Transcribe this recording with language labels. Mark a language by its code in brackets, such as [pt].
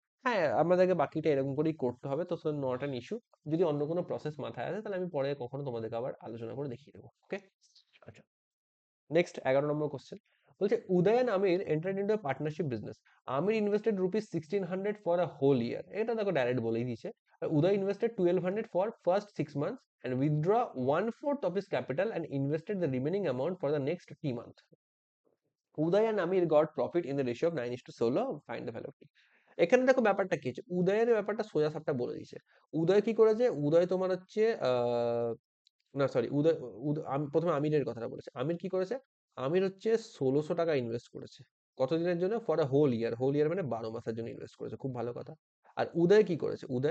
[bn] হ্যাঁ, আমাদেরকে বাকিটা এরকম করেই করতে হবে। তো নট অ্যান ইস্যু। যদি অন্য কোনো প্রসেস মাথায় আসে তাহলে আমি পরে কখনো তোমাদেরকে আবার আলোচনা করে দেখিয়ে দেবো। ওকে? আচ্ছা। নেক্সট 11 নম্বর কোশ্চেন বলছে উদয় [en] and Amir entered into a partnership business. Amir invested rupees 1600 for a whole year. [bn] এটা দেখো ডাইরেক্ট বলেই দিয়েছে। [en] Uday invested 1200 for first 6 months and withdraw 1/4 of his capital and invested the remaining amount for the next 3 months. Uday and Amir got profit in the ratio of 9:16. Find the value of t. [bn] এখানে দেখো ব্যাপারটা কি হচ্ছে, উদয়ের ব্যাপারটা সোজা সাপটা বলে দিয়েছে। উদয় কি করেছে? উদয় তোমার হচ্ছে না সরি, উদয়, আমি প্রথমে আমিরের কথাটা বলেছি। আমির কি করেছে? আমির হচ্ছে ১৬০০ ইনভেস্ট করেছে। কতদিনের জন্য? For a whole year. Whole ইয়ার মানে ১২ মাসের জন্য ইনভেস্ট করেছে। খুব ভালো কথা। আর উদয় কি করেছে?